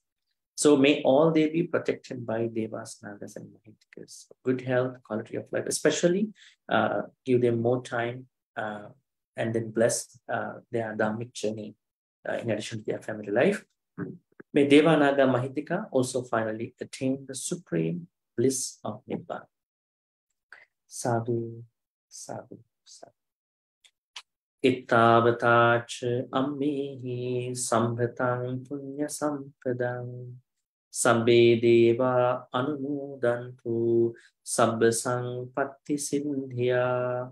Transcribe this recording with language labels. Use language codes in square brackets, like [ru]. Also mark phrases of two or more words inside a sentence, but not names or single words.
[en] So may all they be protected by Devas, Nagas, and Mahitikas. Good health, quality of life, especially give them more time and then bless their dharmic journey in addition to their family life. May Deva, Naga, Mahitika also finally attain the supreme bliss of Nibbana. [pi] Sadhu, sadhu, sadhu. Ittavatacha ammihi sambhatang punya sampadang sabbe deva anumodantu sabbasang patti sindhya.